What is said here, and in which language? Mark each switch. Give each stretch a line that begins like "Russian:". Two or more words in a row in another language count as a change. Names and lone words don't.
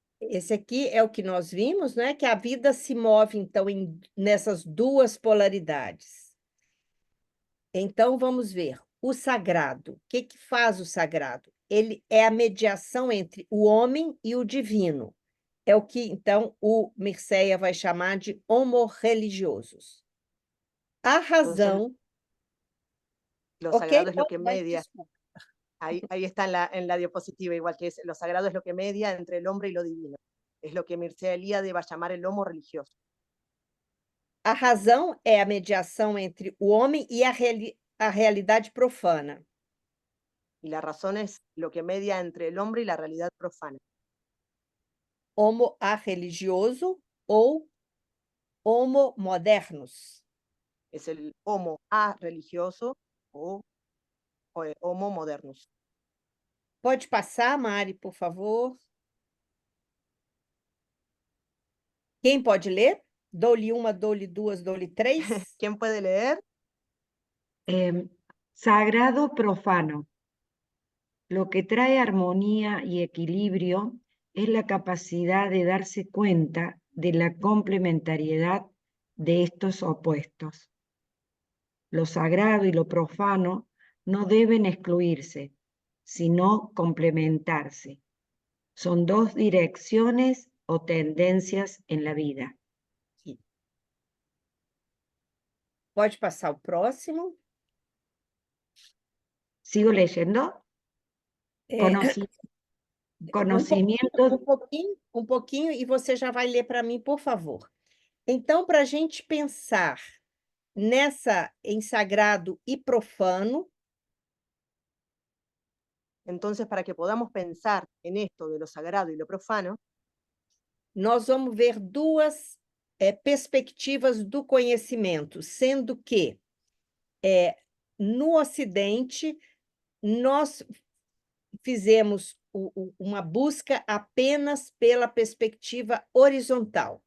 Portuguese: Esse aqui é o que nós vimos, não é? Que a vida se move, então, nessas duas polaridades. Então, vamos ver. O sagrado. O que que faz o sagrado? Ele é a mediação entre o homem e o divino. É o que, então, o Mircea vai chamar de homo-religiosos. A
Spanish: Entonces,
Portuguese: razão...
Spanish: lo
Portuguese: Ok?
Spanish: sagrado es lo que
Portuguese: Vai,
Spanish: media.
Portuguese: desculpa.
Spanish: Ahí está en la diapositiva, igual que es, lo sagrado es lo que media entre el hombre y lo divino. Es lo que Mircea Eliade va a llamar el homo religioso.
Portuguese: A razão é a mediação entre o homem e a realidade profana.
Spanish: Y la razón es lo que media entre el hombre y la realidad profana.
Portuguese: Homo a-religioso ou homo modernos.
Spanish: Es el homo a religioso o homo modernus.
Portuguese: Pode passar, Mari, por favor. Quem pode ler? Dou-lhe uma, dou-lhe duas, dou-lhe três.
Spanish: ¿Quién puede leer? Sagrado profano. Lo que trae armonía y equilibrio es la capacidad de darse cuenta de la complementariedad de estos opuestos. Lo sagrado y lo profano no deben excluirse, sino complementarse. Son dos direcciones o tendencias en la vida.
Portuguese: Sim. Pode passar o próximo.
Spanish: ¿Sigo leyendo?
Portuguese: É,
Spanish: Conocimiento.
Portuguese: um pouquinho, e você já vai ler para mim, por favor. Então, para a gente pensar em sagrado e profano,
Spanish: Entonces, para que podamos pensar en esto de lo sagrado y lo profano,
Portuguese: nós vamos ver duas perspectivas do conhecimento, sendo que no Ocidente nós fizemos uma busca apenas pela perspectiva horizontal.